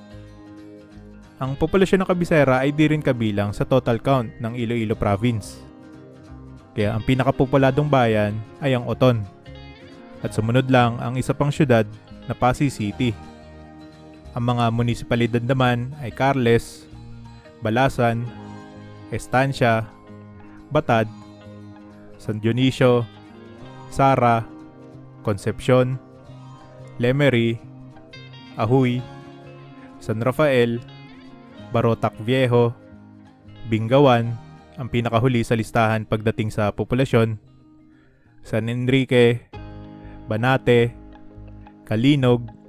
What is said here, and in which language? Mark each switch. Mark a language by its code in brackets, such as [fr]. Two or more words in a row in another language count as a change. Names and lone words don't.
[tl] Ang populasyon ng kabisera ay di rin kabilang sa [en] total count [tl] ng Iloilo Province. Kaya ang pinakapopuladong bayan ay ang Oton. At sumunod lang ang isa pang syudad na Pasay City. Ang mga munisipalidad naman ay Carles, Balasan, Estancia, Batad, San Dionisio, Sara, Concepcion, Lemery, Ahuy, San Rafael, Barotac Viejo, Bingawan, ang pinakahuli sa listahan pagdating sa populasyon, San Enrique, Banate, Kalinog,